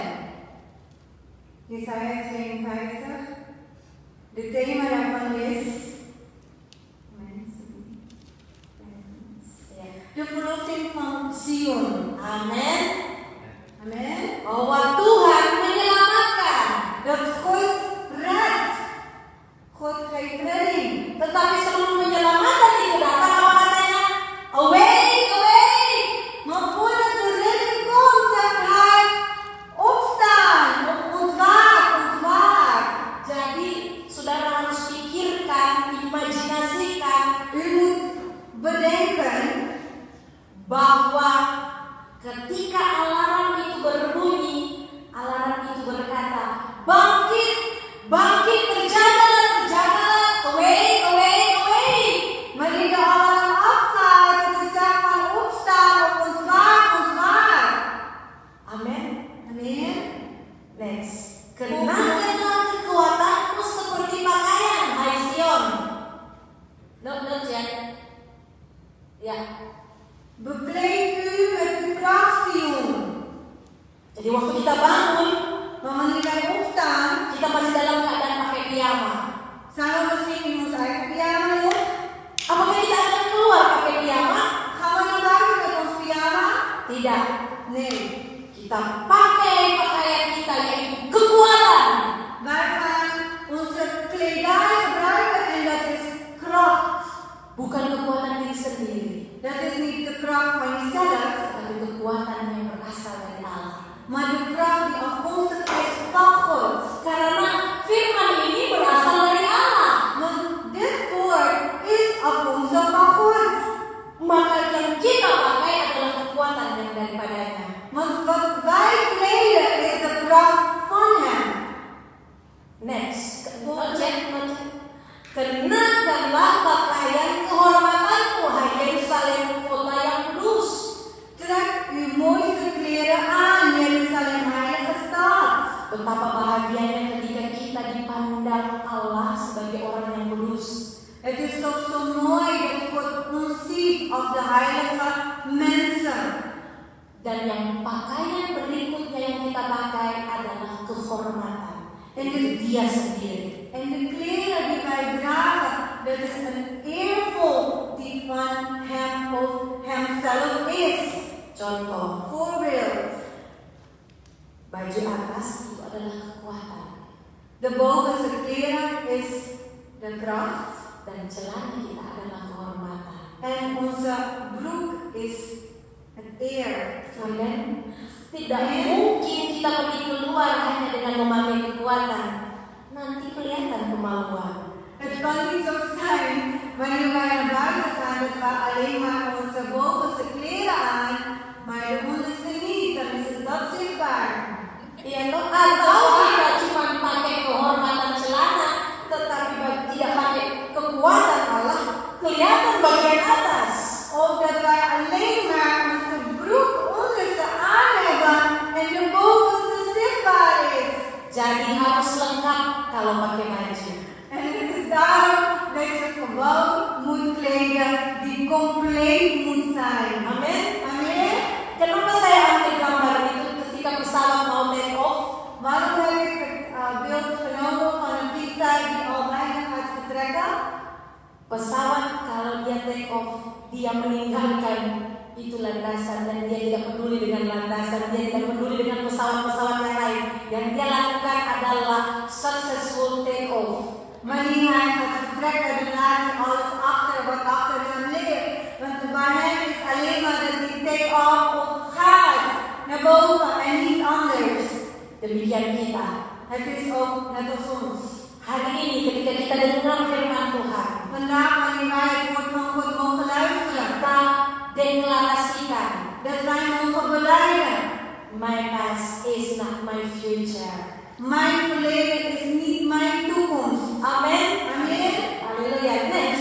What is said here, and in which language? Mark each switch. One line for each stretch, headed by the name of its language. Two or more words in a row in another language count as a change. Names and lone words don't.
Dutch: Jesaja 52. De thema daarvan is de verlossing van Sion.
Indonesian: Amin.
Dutch: Amen.
Indonesian: Bahwa Tuhan menyelamatkan.
Dutch: Dat God redt. God geeft redding.
Indonesian: Tetapi sebelum menyelamatkan itu datang apa katanya?
English: Awake, awake.
Dutch: Maar voordat de redding komt, zegt hij: opstaan, of ontwaak, ontwaak.
Indonesian: Jadi saudara harus pikirkan, imajinasikan
Dutch: U moet bedenken
Indonesian: bahwa ketika alarm itu berbunyi, alarm itu berkata, bangkit, bangkit, terjagalah, terjagalah,
English: awake, awake, awake.
Dutch: wanneer de alarm afgaat, het is zegt van opstaan of ontwaak, ontwaak.
Indonesian: Amin.
Dutch: Amen.
English: Next.
Indonesian: Kenakanlah kekuatanmu seperti pakaian, hai Sion. Note ya. Ya.
Dutch: Bekleed u met de kracht Sion.
Indonesian: Jadi waktu kita bangun,
Dutch: Maar wanneer wij opstaan,
Indonesian: kita masih dalam keadaan pakai piyama.
Dutch: zijn we misschien in ons eigen pyjama nog?
Indonesian: Apakah kita akan keluar pakai piyama?
Dutch: Gaan we naar buiten met ons pyjama?
Indonesian: Tidak.
Dutch: Nee.
Indonesian: Kita pakai pakaian kita yaitu kekuatan.
Dutch: Wij gaan onze kledij gebruiken en dat is kracht.
Indonesian: Bukan kekuatan diri sendiri,
Dutch: Dat is niet de kracht van jezelf,
Indonesian: tapi kekuatan yang berasal dari Allah.
Dutch: maar de kracht die afkomstig is van God.
Indonesian: Karena firman ini berasal dari Allah.
Dutch: Want dit woord is afkomstig van God.
Indonesian: Maka yang kita pakai adalah kekuatan yang daripadanya.
Dutch: Want wat wij kleden is de kracht van Hem.
Indonesian: Next, cek. Kenakanlah pakaian kehormatanmu, hai Yerusalem, kota yang kudus.
Dutch: Trek uw mooiste kleren aan, Jeruzalem, heilige stad.
Indonesian: Betapa bahagianya ketika kita dipandang Allah sebagai orang yang kudus.
Dutch: Het is toch zo mooi dat God ons ziet als de heilige mensen.
Indonesian: Dan yang pakaian berikutnya yang kita pakai adalah kehormatan.
Dutch: En
Indonesian: Itu Dia sendiri.
Dutch: En de kleren die wij dragen, dat is een eervol die van Hem of Hemzelf is.
Indonesian: Contoh,
Dutch: Voorbeeld.
Indonesian: baju atas itu adalah kekuatan.
Dutch: De bovenste kleren is de kracht.
Indonesian: Dan celana kita adalah kehormatan.
Dutch: En onze broek is het eer. Amen.
Indonesian: Tidak mungkin kita pergi keluar hanya dengan memakai kekuatan. Nanti kelihatan kemampuan.
Dutch: Het kan niet zo zijn wanneer wij naar buiten gaan dat we alleen maar onze bovenste kleren aan, maar de onderste niet. Dan is het dat zichtbaar.
Indonesian: Ya, atau kita cuma pakai kehormatan celana, tetapi tidak pakai kekuatan Allah, kelihatan bagian atas.
Dutch: Of dat wij alleen maar onze broek onderste aan hebben en de bovenste zichtbaar is.
Indonesian: Jadi harus lengkap kalau pakai baju.
Dutch: En het is daarom dat je gewoon moet kleden die compleet moet zijn.
Indonesian: Amin.
Dutch: Amen.
Indonesian: Kenapa saya ambil gambar itu ketika pesawat mau
English: take off?
Dutch: Waarom heb ik het beeld genomen van een vliegtuig die al bijna gaat vertrekken?
Indonesian: Pesawat kalau dia
English: take off,
Indonesian: dia meninggalkan itu landasan dan dia tidak peduli dengan landasan, dia tidak peduli dengan pesawat-pesawat yang lain. Yang dia lakukan adalah
English: successful take off.
Dutch: Wanneer hij gaat vertrekken, dan laat hij alles achter wat achter hem ligt. Want bij hem is alleen maar dat hij
English: take off
Dutch: of gaat naar boven en niets anders.
Indonesian: Demikian kita.
Dutch: Het is ook net als ons.
Indonesian: Hari ini ketika kita dengar firman Tuhan,
Dutch: Vandaag wanneer wij het woord van God mogen luisteren,
Indonesian: kita deklarasikan,
Dutch: dat wij mogen belijden.
English: my past is not my future.
Dutch: Mijn verleden is niet mijn toekomst.
Indonesian: Amen.
Dutch: Amen.
Indonesian: Haleluya. Next.